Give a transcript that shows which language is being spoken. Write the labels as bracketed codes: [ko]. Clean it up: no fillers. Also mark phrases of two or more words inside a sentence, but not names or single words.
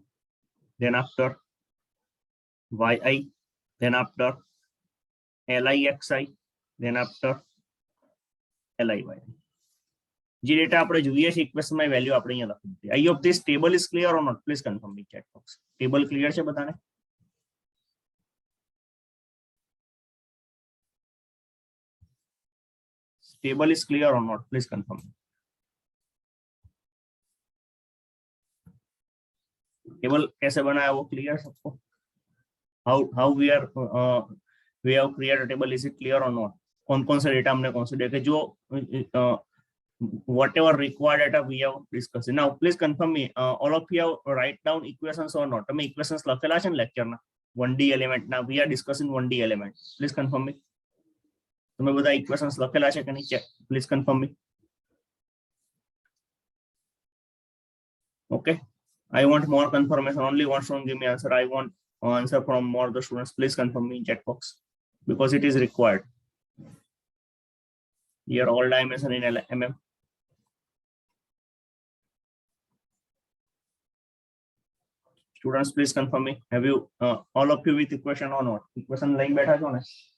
[en] then after yi, then after lixi, then after liy. [gu] જે ડેટા આપણે જોઈએ છે ઇક્વેશનમાં એ વેલ્યુ આપણે અહીંયા લખી દીધી. [en] I hope this table is clear or not, please confirm me chat box. [gu] ટેબલ ક્લિયર છે બધાને? [en] Table is clear or not, please confirm. [hi] टेबल कैसे बनाया वो क्लियर सबको? [en] How we have created table, is it clear or not? [hi] कौन कौन सा डेटा हमने कंसीडर किया, जो [en] whatever required data we have discussed. Now please confirm me, all of you have write down equations or not? [gu] તમે equations લખેલા છે ને લેક્ચર ના [en] 1D element [gu] ના? [en] we are discussing 1D element, please confirm me. [gu] તમે બધા equations લખેલા છે કે નહીં? ચેક, [en] please confirm me. Okay, I want more confirmation. Only one student give me answer. I want answer from more the students. Please confirm me in chat box because it is required. Here all dimension in mm. Students, please confirm me. Have you all of you with equation or not? Equation line [hi] बैठा जो ना?